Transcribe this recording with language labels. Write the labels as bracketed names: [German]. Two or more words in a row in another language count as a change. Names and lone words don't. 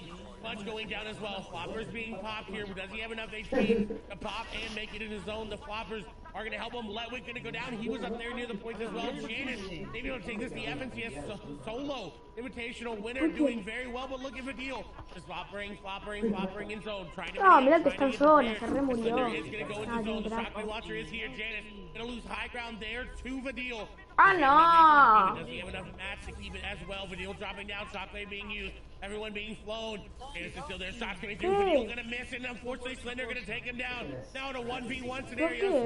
[English] Punch going down as well. Floppers being popped here. Does he have enough HP to pop and make it in his zone? The Floppers are going to help him. Letwick going to go down. He was up there near the points as well. Janus, maybe don't take this. The FNCS solo invitational winner doing very well, but look at Vadil. Just floppering in zone. Trying to [Spanish] mira que está en zona, se remurió. [English] is going to go into zone. The Shockwave Watcher is here. Janus going to lose high ground there to Vadil. Ah, no. Does he have enough match to keep it as well? Vadil dropping down. Shockwave being used. Everyone being flown. Janus is still there. Shots coming through. Vadil going to miss, and unfortunately Slender going to take him down. Now in a 1v1 scenario.